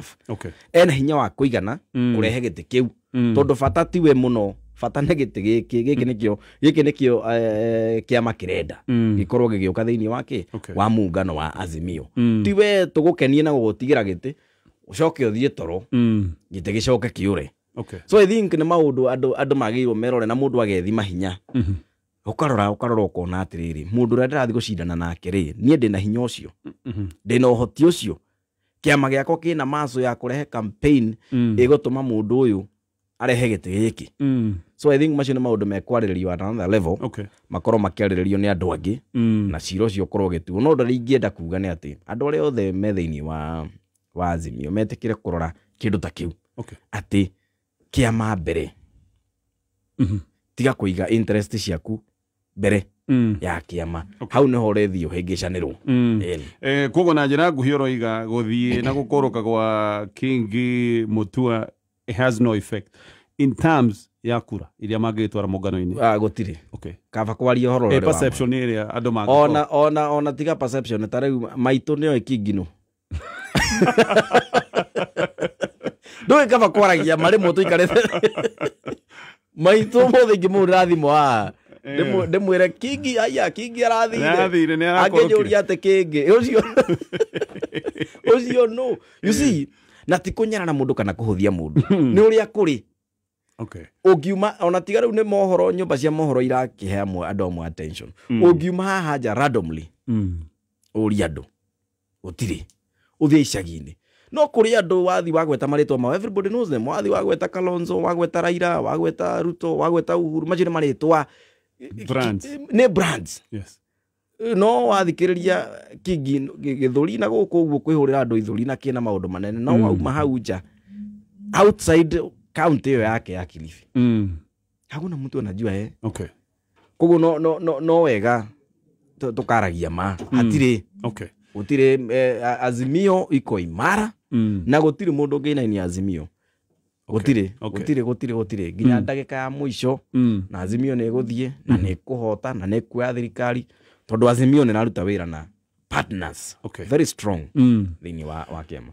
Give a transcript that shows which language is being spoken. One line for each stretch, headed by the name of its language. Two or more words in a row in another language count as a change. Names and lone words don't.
Kikuyu: Ena hinya wa kũigana kũrehe gĩtĩ kĩu. Tondũ bata tiwe mũno. Bata nĩ gĩtĩ gĩkĩ nĩkĩo kĩama kĩrenda gĩkorwo gĩgĩũka thĩinĩ wake wa muungano wa Azimio. Tiwe tũgũkenie na gũgũtigĩra gĩtĩ ũcoke ũthiĩ toro gĩtĩ gĩcoke kĩũre.
English: So I think
Kikuyu: nĩ maũndũ andũ magĩrĩirwo merore na mũndũ agethima hinya. Ũkarora ũkona atĩrĩrĩ mũndũ ũrĩa ndĩrathiĩ gũcindana nake rĩ niĩ ndĩna hinya ũcio. Ndĩna ũhoti ũcio. Kĩama gĩakwa kĩna maso ya kũrehe campaign ĩgũtũma mũndũ ũyũ arehe gĩtĩ gĩkĩ.
English: So I think
Kikuyu: macio nĩ maũndũ mekwarĩrĩrio
English: at another level.
Kikuyu: Makorwo makĩarĩrĩrio nĩ andũ angĩ na cira ũcio ũkorwo ũgĩtuo. No ũndũ ingĩenda kuga nĩ atĩ andũ arĩa othe me thĩinĩ wa Azimio metĩkĩre kũrora kĩndũ ta kĩu. Atĩ kĩama mbere. Tiga kũiga interest ciaku mbere ya kĩama. Hau nĩho ũrĩthiĩ ũhĩngĩcanĩrwo. Koguo na njĩra nguhĩ ũroiga gũthiĩ na gũkũrũka gwa Kingi Mutua
English: it has no effect. in terms
Kikuyu: ya kura iria mangĩtwara mũngano-inĩ. Gũtirĩ. Okay. Kaba kwaria horo rĩrĩ. Perception ĩrĩa andũ mangĩkorwo. Ona tiga perception ta rĩu maitũ nĩo Kingi ndũĩ kaba kwaragia marĩ mũtũ ikarĩte maitũ mũthĩ ingĩmũhũrĩra thimũ ndĩmwĩre Kingi Kingi arathire akĩnjũria atĩ Kingi ũcio no
English: you see
Kikuyu: na ti kũnyara na mũndũ kana kũhũthia mũndũ nĩ ũrĩa kũrĩ. Okay. Ũngiuma ona tiga rĩu nĩ mohoro nyũmba cia mohoro irakĩhe andũ amwe attention. Ũngiuma haha nja randomly ũria andũ gũtirĩ ũthiĩ icagi-inĩ no kũrĩ andũ wathi wagweta marĩtwa mao
English: everybody knows them.
Kikuyu: Wathi wagweta Kalonzo, wagweta Raila, wagweta Ruto, wagweta Uhuru, macio nĩ marĩtwa nĩ brands. Yes. No wathikĩrĩria Kingi gĩthũri na gũkũ ũguo kwĩhũrĩra andũ ithũri na kĩna maũndũ manene no wauma hau nja
English: outside county
Kikuyu: ĩyo yake ya Kilifi
Swahili: hakuna mtu anajua
Kikuyu: Okay. Koguo no wega tukaragia hatirĩ. Okay. Gũtirĩ Azimio iko imara na gũtirĩ mũndũ ũngĩinainia Azimio. Gũtirĩ nginya ndagĩka ya mũico na Azimio nĩ ĩgũthiĩ na nĩ ĩkũhota na nĩ ĩkuoya thirikari tondũ Azimio nĩ naruta wĩra na
English: partners very strong
Kikuyu: thĩinĩ wa kĩama.